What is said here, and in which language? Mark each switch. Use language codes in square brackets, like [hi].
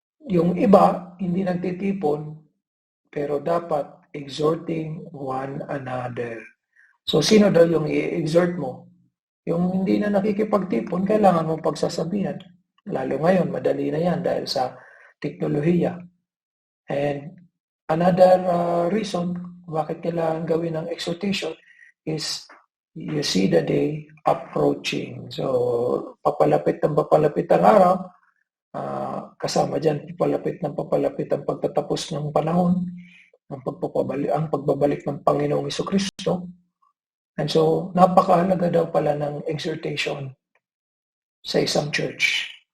[tl] Yung iba hindi nagtitipon, pero dapat [en] exhorting one another. [tl] So, sino daw yung i-exhort mo? Yung hindi na nakikipagtipon, kailangan mong pagsasabihan. Lalo ngayon, madali na yan dahil sa teknolohiya. [en] And another reason [tl] bakit kailangan gawin ng [en] exhortation is you see the day approaching. [tl] So, papalapit ang araw, kasama dyan, papalapit ang pagtatapos ng panahon, ang pagbabalik ng Panginoong Jesucristo. And so, napakahalaga daw pala ng exhortation sa isang church.